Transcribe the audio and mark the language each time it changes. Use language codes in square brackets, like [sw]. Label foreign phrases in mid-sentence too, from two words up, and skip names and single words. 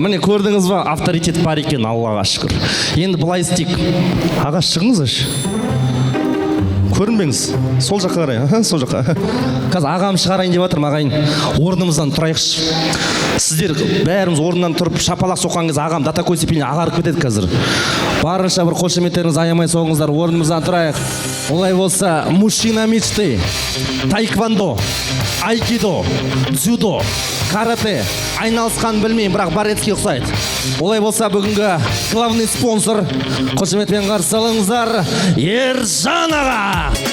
[kk] Міне көрдіңіз ба, авторитет бар екен, Аллаға шүкір. Енді былай істейік. Аға шығыңыз аш. Көрінбеңіз. Сол жаққа қарай, сол жаққа. Қазір ағам шығарайын деп жатырмын, ағайын. Орнымыздан тұрайықшы. Сіздер бәріміз орнынан тұрып шапалақ соққан кез ағам [ru] до такой степени [kk] ағарып кетеді қазір. Барынша бір қошеметтеріңіз аямай соғыңыздар, орнымыздан тұрайық. Олай болса, [ru] мужчина мечты, тайквондо, айкидо, дзюдо, [kk] карате, айналысқан білмеймін, бірақ барецке ұқсайды. Олай болса, бүгінгі [ru] главный спонсор, [kk] қошеметпен қарсы алыңыздар, Ержан аға.